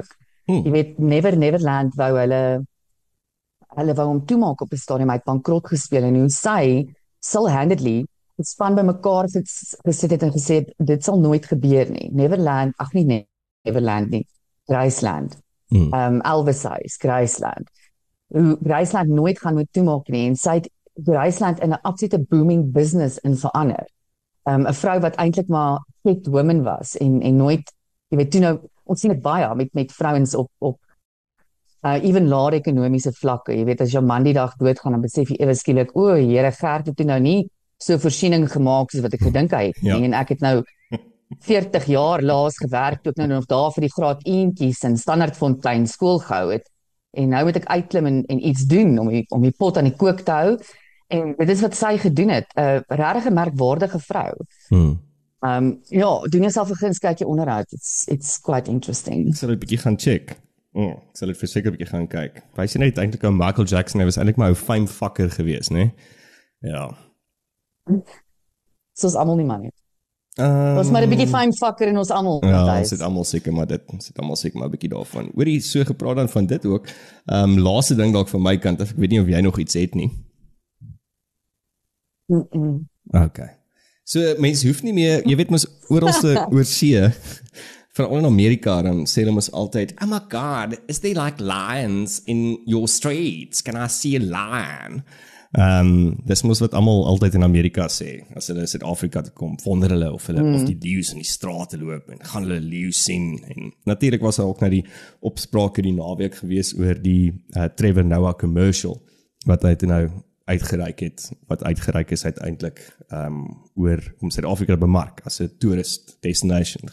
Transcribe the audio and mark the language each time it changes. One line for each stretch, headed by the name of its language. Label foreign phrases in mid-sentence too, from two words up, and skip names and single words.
Afrikaans: Jy weet, Neverland wou hulle wou hom toemaak op 'n stadium, hy het bankrot gespeel en hoe sy handedly het span by mekaar gesit het en gesê dit sal nooit gebeur nie. Neverland, ag nie Neverland nie, Graceland. Elvis Huis, Graceland. Hoe Graceland nooit gaan moet toemaak nie en sy het Graceland in 'n absolute
English: booming business
Afrikaans: in verander. 'n Vrou wat eintlik maar
English: kept woman
Afrikaans: was en nooit, jy weet, toe nou ons sien dit baie met vrouens op even laer ekonomiese vlakke. Jy weet, as jou man die dag doodgaan, dan besef jy ewe skielik, o, Here, Gert het toe nou nie so voorsiening gemaak soos wat ek gedink hy het nie. En ek het nou 40 jaar laas gewerk, toe ek nou nog daar vir die graad 1tjies in Standaardfontein skool gehou het. En nou moet ek uitklim en iets doen om die pot aan die kook te hou. En dit is wat sy gedoen het. 'n regtig merkwaardige vrou. Ja, doen jouself 'n guns, kyk jy onderhoud.
English: It's quite interesting.
Afrikaans: Ek sal 'n bietjie gaan check. Ek sal dit verseker 'n bietjie gaan kyk. Wys jy net eintlik aan Michael Jackson, hy was eintlik maar 'n
English: fame fucker
Afrikaans: geweest, né? Ja. Soos almal nie man. Ons maar 'n bietjie
English: fame fucker
Afrikaans: in ons almal. Ja, ons het almal seker maar 'n bietjie daarvan. Hoorie, so gepraat dan van dit ook. Laaste ding dalk van my kant, ek weet nie of jy nog iets het nie. Okay. So mense hoef nie meer, jy weet mos oralste oor see, veral in Amerika, dan sê hulle mos altyd,
English: oh my god, is there like lions in your streets? Can I see a lion?
Afrikaans: Dis mos wat almal altyd in Amerika sê, as hulle in Suid-Afrika toe kom, wonder hulle of die leeu's in die strate loop, en gaan hulle leeu sien, en natuurlik was daar ook na die opsprake die naweek gewees oor die Trevor Noah commercial, wat hy toe nou uitgereik het, wat uitgereik is uiteindelik oor om Suid-Afrika te bemark as 'n
English: tourist destination.